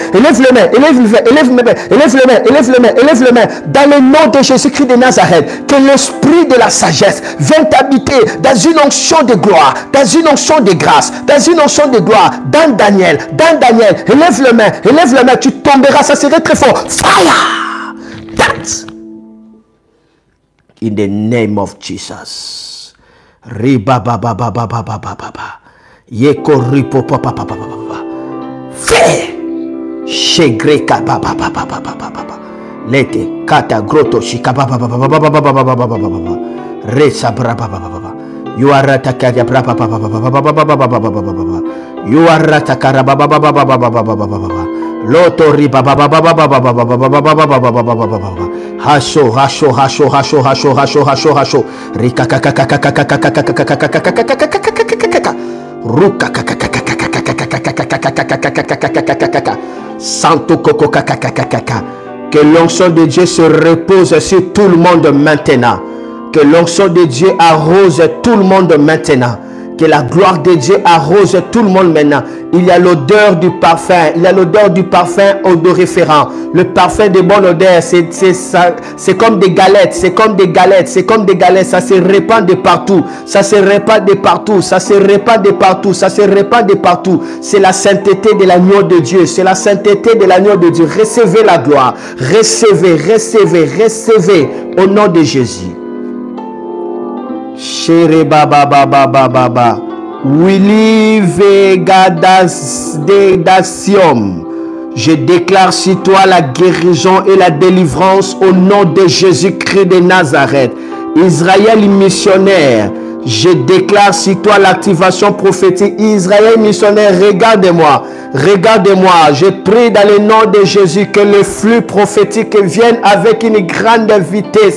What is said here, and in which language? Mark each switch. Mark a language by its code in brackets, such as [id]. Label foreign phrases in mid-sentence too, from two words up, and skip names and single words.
[fr] Élève le main, élève le main, élève le main, élève le main, élève le main, élève le main. Dans le nom de Jésus-Christ de Nazareth, que l'esprit de la sagesse vienne t'habiter dans une onction de gloire, dans une onction de grâce, dans une onction de gloire. Dan Daniel, élève le main, tu tomberas, ça serait très fort. [en] Fire! That. In the name of Jesus. Riba ba ba ba ba ba ba ba ba. Yeko ripo pa pa pa pa pa pa. [fr] Fais. Shegreka ba ba ba ba ba ba ba ba. Lete kata groto shika ba ba ba ba ba ba ba ba ba ba ba ba. Resa bra ba ba ba ba. You are ratakaya bra ba ba ba ba ba ba ba ba ba ba ba ba. You are ratakara ba ba ba ba ba ba ba ba ba ba. Loto riba ba ba ba ba ba ba ba ba ba ba ba ba ba ba ba ba ba. Hasho hasho hasho hasho hasho hasho hasho hasho. Rika ka ka ka ka ka ka ka ka ka ka ka ka ka ka. Ruka ka ka ka ka ka ka ka ka ka. Santo coco ka ka ka ka ka. Que l'onction de Dieu se repose sur tout le monde maintenant. Que l'onction de Dieu arrose tout le monde maintenant. Que la gloire de Dieu arrose tout le monde maintenant. Il y a l'odeur du parfum. Il y a l'odeur du parfum odoriférant. Le parfum de bonne odeur, c'est comme des galettes. C'est comme des galettes. C'est comme des galettes. Ça se répand de partout. Ça se répand de partout. Ça se répand de partout. Ça se répand de partout. C'est la sainteté de l'agneau de Dieu. C'est la sainteté de l'agneau de Dieu. Recevez la gloire. Recevez, recevez, recevez au nom de Jésus. Chere baba baba baba baba. Willy Vegadasium. Je déclare sur toi la guérison et la délivrance au nom de Jésus-Christ de Nazareth. Israël missionnaire. Je déclare sur toi l'activation prophétique. Israël missionnaire, regardez-moi. Regardez-moi. Je prie dans le nom de Jésus que le flux prophétique vienne avec une grande vitesse.